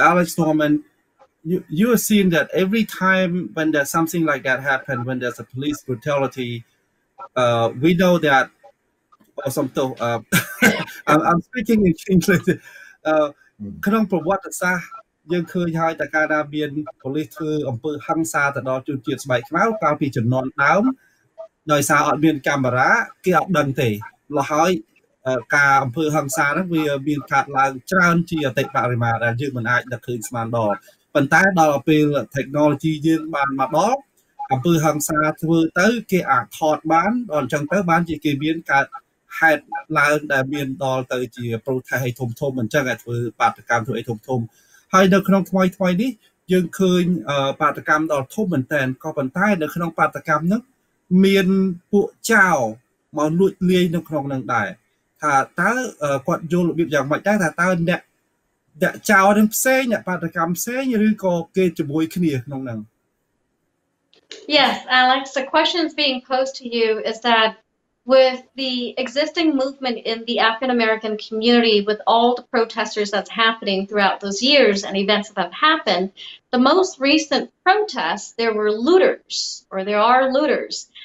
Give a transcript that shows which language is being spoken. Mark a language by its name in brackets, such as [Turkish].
[English] Alex Norman, you have seen that every time when there's something like that happen, when there's a police brutality, we know that or something. I'm speaking in English. [Khmer] ក្នុងប្រវត្តិសាស្ត្រយើងឃើញហើយតែកាលណាមានប៉ូលីសធ្វើអំពើហិង្សាទៅដល់ជនជាតិស្បែកខ្មៅកាលពីជំនាន់ដើមដោយសារអត់មានកាមេរ៉ាគេអត់ដឹងទេលហើយ ការអំពើហិង្សាហ្នឹងវាមានកើតឡើងច្រើនជាអតិបរមាដែលយើងមិនអាចដឹកឃើញស្មានដល់ប៉ុន្តែដល់ពេល technology យើងបានមកដល់អំពើហិង្សាធ្វើទៅគេអាចថតបានដល់អញ្ចឹងទៅបានជាគេមានកើតហេតុឡើងដែលមានដល់ទៅជា protest ឲ្យធំៗអញ្ចឹងឲ្យធ្វើបាតកម្មធ្វើឲ្យធំៗហើយនៅក្នុងថ្មីនេះយើងឃើញបាតកម្មដល់ធំមែនតើក៏ប៉ុន្តែនៅក្នុងបាតកម្មនោះមានពួកចៅ មកលួចលាយនៅក្នុងនឹងដែរថាតើគាត់យល់របៀបយ៉ាងម៉េចដែរថាតើអ្នកចៅនឹងផ្សេងអ្នកបាតកម្មផ្សេងឬក៏គេជាមួយគ្នាក្នុងនឹង [English] Yes, Alex, the question is being posed to you is that with the existing movement in the African American community, with all the protesters that's happening throughout those years and events that have happened, the most recent protests, there were looters, or there are looters.